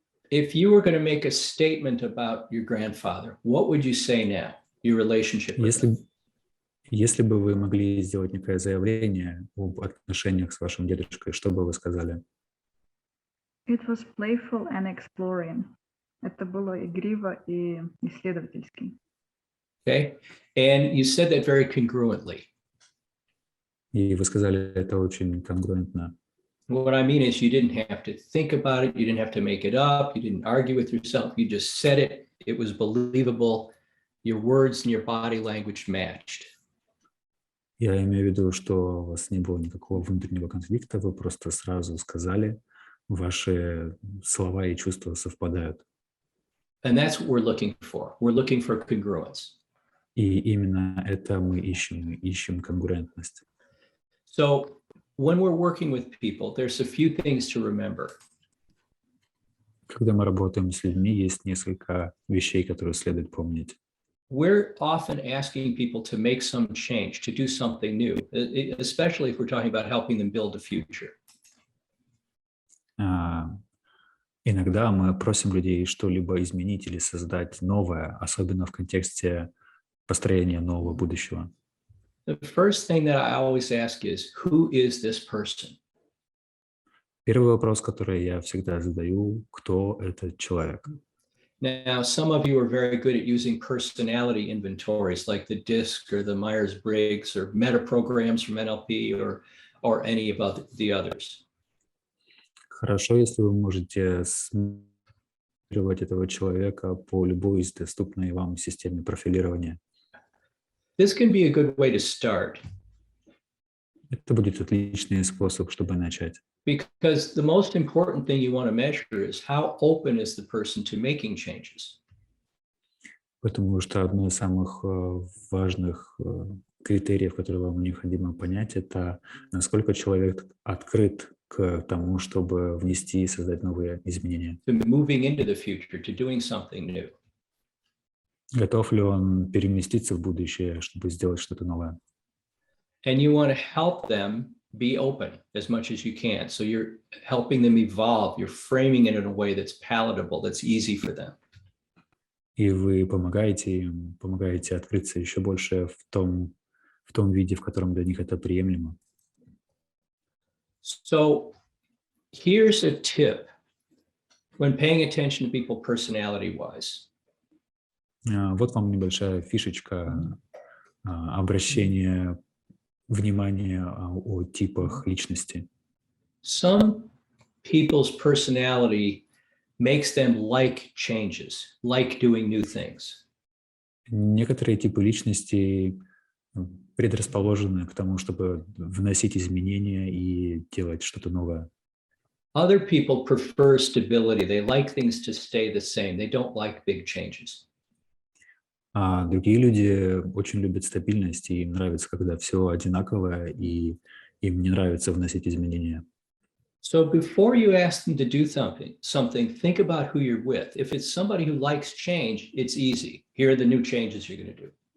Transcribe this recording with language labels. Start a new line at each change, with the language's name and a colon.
English: If you were going to make a statement about your grandfather, what would you say now? Your relationship with him?
Russian: Если бы вы могли сделать некое заявление об отношениях с вашим дедушкой, что бы вы сказали?
English: It was playful and exploring.
Russian: Это было игриво и исследовательски.
English: Okay. And you said that very congruently.
Russian: И вы сказали это очень конгруентно.
English: What I mean is you didn't have to think about it. You didn't have to make it up. You didn't argue with yourself. You just said it. It was believable. Your words and your body language matched.
Russian: Я имею в виду, что у вас не было никакого внутреннего конфликта, вы просто сразу сказали, ваши слова и чувства совпадают.
English: And that's what we're looking for. We're looking for congruence.
Russian: И именно это мы ищем конгруентность.
English: So when we're working with people, there's a few things to remember.
Russian: Когда мы работаем с людьми, есть несколько вещей, которые следует помнить.
English: We're often asking people to make some change, to do something new, especially if we're talking about helping them build a future.
Russian: Иногда мы просим людей что-либо изменить или создать новое, особенно в контексте построения нового будущего.
English: The first thing that I always ask is, who is this person?
Russian: Первый вопрос, который я всегда задаю, кто этот человек?
English: Now, some of you are very good at using personality inventories like the DISC or the Myers-Briggs or meta programs from NLP or any of the others.
Russian: Хорошо, если вы можете смотреть этого человека по любой из доступной вам системе профилирования.
English: This can be a good way to start
Russian: Это будет отличный способ, чтобы начать.
English: because the most important thing you want to measure is how open is the person to making changes.
Russian: Потому что одно из самых важных критериев, которые вам необходимо понять, это насколько человек открыт к тому, чтобы внести и создать новые изменения.
English: To moving into the future, to doing something new.
Russian: Готов ли он переместиться в будущее, чтобы сделать что-то новое?
English: And you want to help them be open as much as you can. So you're helping them evolve. You're framing it in a way that's palatable, that's easy for them.
Russian: И вы помогаете им, помогаете открыться еще больше в том виде, в котором для них это приемлемо.
English: So here's a tip when paying attention to people personality-wise.
Russian: Вот вам небольшая фишечка обращения внимания о типах личности.
English: Some people's personality makes them like changes, like doing new things.
Russian: Некоторые типы личностей предрасположены к тому, чтобы вносить изменения и делать что-то новое.
English: Other people prefer stability. They like things to stay the same. They don't like big changes.
Russian: А другие люди очень любят стабильность, и им нравится, когда все одинаковое, и им не нравится вносить изменения.
English: So before you ask them to do something, think about who you're with. If it's somebody who likes change, it's easy. Here are the new changes you're going to do.